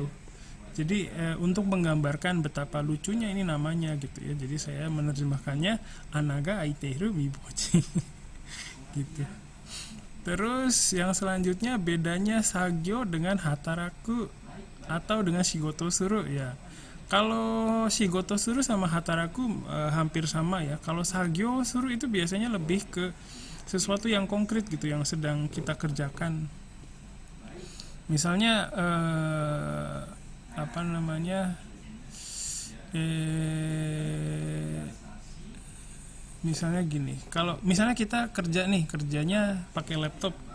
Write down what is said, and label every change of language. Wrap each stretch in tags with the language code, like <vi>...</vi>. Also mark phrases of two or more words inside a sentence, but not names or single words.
<id>Jadi untuk menggambarkan betapa lucunya ini namanya gitu ya. Jadi saya menerjemahkannya</id> <ja>anaga aiteru mibochi.</ja> <id>Gitu. Terus yang selanjutnya bedanya sagyo dengan hataraku atau dengan</id> <ja>仕事する</ja> <id>ya. Kalau</id> <ja>仕事する</ja> <id>sama hataraku hampir sama ya. Kalau</id> <ja>作業する</ja> <id>itu biasanya lebih ke sesuatu yang konkret gitu, yang sedang kita kerjakan. Misalnya misalnya gini, kalau misalnya kita kerjanya pakai laptop,</id>